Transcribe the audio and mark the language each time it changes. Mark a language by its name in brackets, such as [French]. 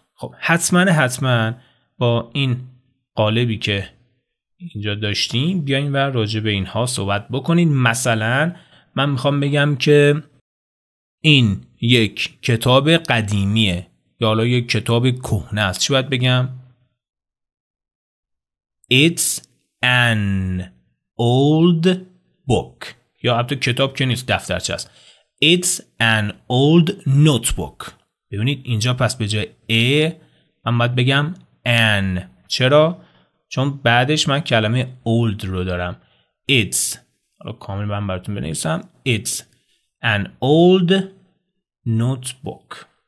[Persian] خب حتما با این قالبی که اینجا داشتیم بیاین و راجع به اینها صحبت بکنین. مثلا من میخوام بگم که این یک کتاب قدیمیه یا حالا یک کتاب کهنه است. چی باید بگم؟ [English] It's an old book. [Persian] یا البته کتاب که نیست، دفترچه است. [English] It's an old notebook. [Persian] ببینید اینجا پس به جای a من باید بگم an. چرا؟ چون بعدش من کلمه old رو دارم. It's، حالا کامل من براتون بنویسم، [English] It's an old notebook.